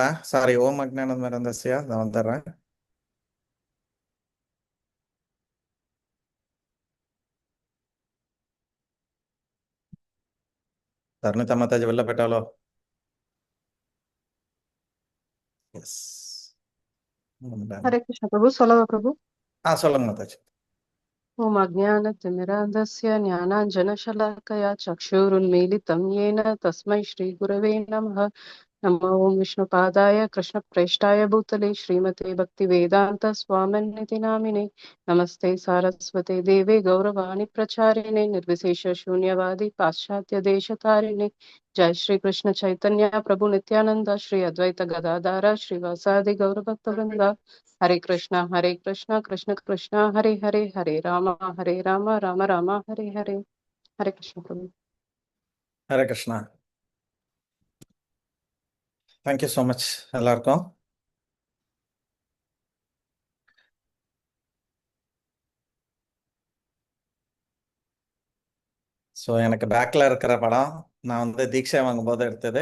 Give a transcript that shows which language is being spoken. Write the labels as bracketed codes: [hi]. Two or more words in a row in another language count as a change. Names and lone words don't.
[ta] சாரி, ஓம் அக்ஞானம் மறந்தசியா, நான் வந்துடுறேன். தருணிதா மாதாஜி வெளில போயிட்டாலோ? எஸ். [hi] हरे कृष्ण प्रभु। सोलह प्रभु। [ta] சொல்லுங்க மாதாஜி. [sa] ओम अज्ञानतिमिरान्धस्य ज्ञानाञ्जनशलाकया चक्षुरुन्मीलितं येन तस्मै श्रीगुरवे नमः। नमो ओम विष्णुपादाय कृष्णप्रेष्ठाय भूतले श्रीमते भक्तिवेदान्त स्वामिनिति नामिने। नमस्ते सारस्वते देवे गौरवाणी प्रचारिणे निर्विशेष शून्यवादी पाश्चात्य देशतारिणे। जय श्री कृष्ण चैतन्य प्रभु नित्यानंद श्री अद्वैत गदाधर श्रीवासादि गौरभक्तवृंद। हरे कृष्णा कृष्ण कृष्ण हरे हरे, हरे राम राम राम हरे हरे। [hi] हरे कृष्ण प्रभु। [ta] ஹரே கிருஷ்ணா. [en] thank you so much [ta] எல்லாருக்கும். ஸோ எனக்கு பேக்கில் இருக்கிற படம் நான் வந்து தீட்சை வாங்கும்போது எடுத்தது.